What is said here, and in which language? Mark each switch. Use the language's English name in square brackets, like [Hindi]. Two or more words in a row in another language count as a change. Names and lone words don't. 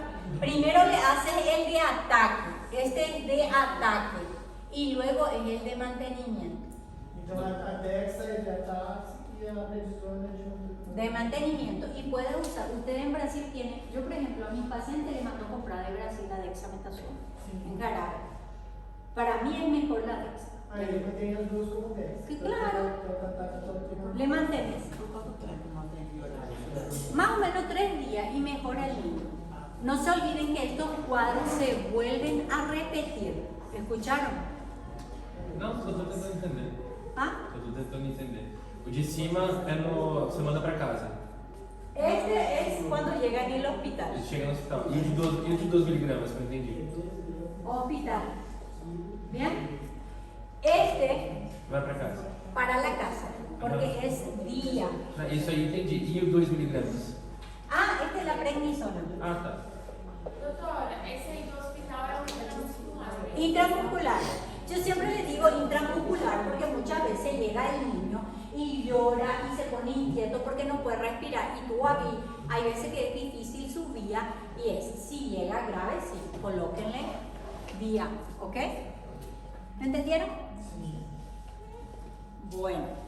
[Spanish] Primero le haces el de ataque, este es de ataque, y luego es el de mantenimiento. Entonces, a Dexa es de ataque y la prednisona de mantenimiento. Y puede usar, usted en Brasil tiene, yo por ejemplo a mis pacientes les mando a comprar de Brasil la dexametasona en jarabe. Para mí es mejor la dexa. [Portuguese] Aí eu tenho as duas como Dexa. [Spanish] Sí, claro. Le mantienes más o menos 3 días y mejora el niño. No se olviden que estos cuadros se vuelven a repetir. ¿Escucharon? [Portuguese] Não, só tô tentando entender. [Spanish] ¿Ah? [Portuguese] Eu tô tentando entender. O de cima é no. Você manda pra casa. [Spanish] Este es cuando llega en el hospital. [Portuguese] Ele chega no hospital. E o de 12 miligramas, que eu não entendi. [Spanish] Hospital. ¿Bien? Este [Portuguese] Vai pra casa. [Spanish] para la casa, porque es día. [Portuguese] Isso aí entendi. E o 2 miligramas? [Spanish] Ah, esta es la prednisona. [Portuguese] Ah, tá. Doutora, esse aí do hospital é o intramuscular. [Spanish] Intramuscular. Yo siempre le digo intramuscular porque muchas veces llega el niño y llora y se pone inquieto porque no puede respirar. Y tú aquí, hay veces que es difícil su vía y es, si llega grave, sí, colóquenle vía, ¿ok? ¿Me entendieron? Bueno.